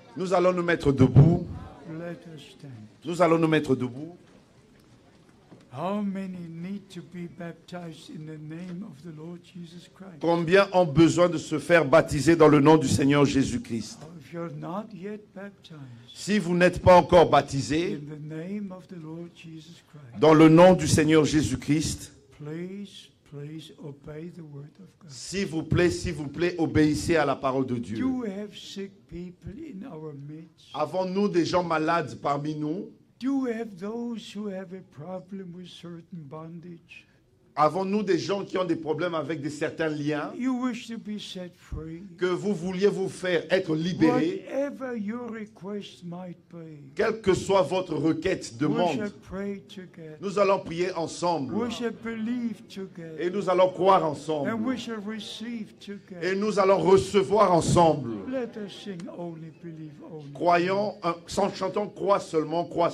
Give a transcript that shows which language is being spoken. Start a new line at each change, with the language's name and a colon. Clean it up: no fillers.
French: Nous allons nous mettre debout.
English: Let us stand.
French: Nous allons nous mettre debout.
English: How many need to be baptized in the name of the Lord Jesus Christ?
French: Combien ont besoin de se faire baptiser dans le nom du Seigneur Jésus-Christ?
English: If you're not yet baptized,
French: Si vous n'êtes pas encore baptisé
English: in the name of the Lord Jesus Christ,
French: dans le nom du Seigneur Jésus-Christ,
English: please obey the word of God.
French: s'il vous plaît, obéissez à la parole de Dieu.
English: Do we have sick people in our midst?
French: Avons-nous des gens malades parmi nous?
English: Do we have those who have a problem with certain bondage?
French: Avons-nous des gens qui ont des problèmes avec certains liens?
English: You wish to be set free?
French: Que vous vouliez vous faire être libéré?
English: Whatever your request might be,
French: Quelle que soit votre requête,
English: we
French: demande,
English: shall pray together.
French: nous allons prier ensemble.
English: We shall believe together.
French: Et nous allons croire
English: And
French: ensemble.
English: we shall receive together.
French: Et nous allons recevoir ensemble.
English: Let us sing only, believe only.
French: Croyons, chantons, crois seulement, crois